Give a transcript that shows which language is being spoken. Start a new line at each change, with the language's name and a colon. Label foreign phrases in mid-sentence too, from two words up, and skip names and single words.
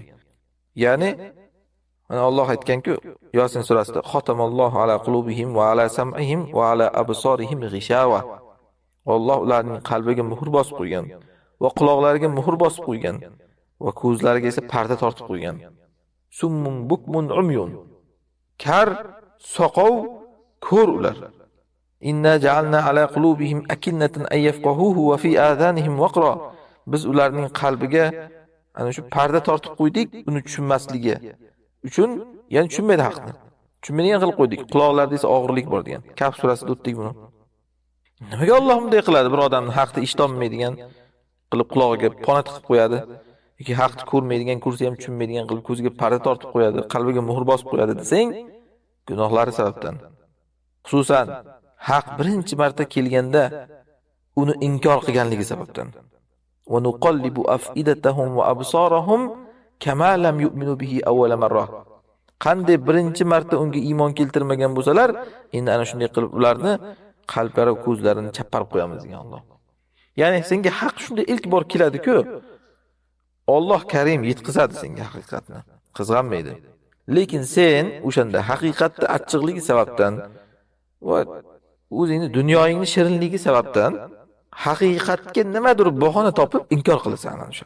Uzbek: Ya'ni mana Alloh aytgan-ku, Yosin surasida:
Arabic: "ختم الله على قلوبهم وعلى سمعهم وعلى أبصارهم غشاوة."
Uzbek: Alloh ularning qalbiga muhr bosib qo'ygan va quloqlariga muhr bosib qo'ygan va ko'zlariga esa parda tortib qo'ygan.
Arabic: صم بكم عمي.
Uzbek: Kar, soqov, ko'r ular.
Arabic: إنا جعلنا على قلوبهم أكنة أن يفقهوه وفي آذانهم وقرا.
Uzbek: Biz ularning qalbiga ana shu parda tortib qo'ydik, uni tushunmasligi uchun, ya'ni tushunmaydi haqni. Tushunmaydigan qilib qo'ydik. Quloqlarida esa og'irlik bor degan. Kaf surasida o'tdik buni. Nimaga Alloh bunday qiladi? Bir odamni haqni eshitolmaydigan qilib qulog'iga pona tiqib qo'yadi. Yoki haqni ko'rmaydigan, ko'rsa ham tushunmaydigan qilib ko'ziga parda tortib qo'yadi, qalbiga muhr bosib qo'yadi desang, gunohlari sababdan. Xususan, haq birinchi marta kelganda uni inkor qilganligi sababdan.
Arabic: ونقلب أفئدتهم وأبصارهم كما لم يؤمنوا به أول مرة.
Uzbek: Qanday birinchi marta unga iymon keltirmagan bo'lsalar, endi ana shunday qilib ularni qalblari va ko'zlarini chapparib qo'yamiz degan Alloh. Ya'ni senga haq shunda ilk bor keladi-ku, Alloh Karim yetkazadi senga haqiqatni. Qizg'anmaydi. Lekin sen o'shanda haqiqatni achchiqligi sababdan va o'zingni dunyoyingni shirinligi sababdan haqiqatga nimadir bahona topib inkor qilasan ana shu.